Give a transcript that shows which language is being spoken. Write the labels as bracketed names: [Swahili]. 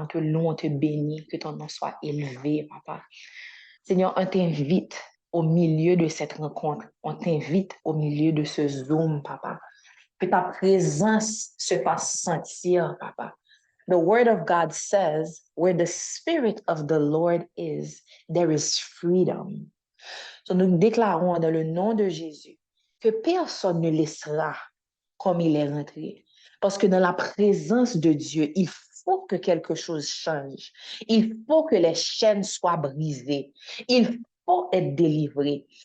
[French] On te loue, on te bénit, que ton nom soit élevé, papa. Seigneur, on t'invite au milieu de cette rencontre. On t'invite au milieu de ce Zoom, papa. Que ta présence se fasse sentir, papa. [English] The word of God says, where the spirit of the Lord is, there is freedom. [French] So nous déclarons dans le nom de Jésus que personne ne laissera comme il est rentré. Parce que dans la présence de Dieu, il faut que quelque chose change. Il faut que les chaînes soient brisées. Il faut être délivré.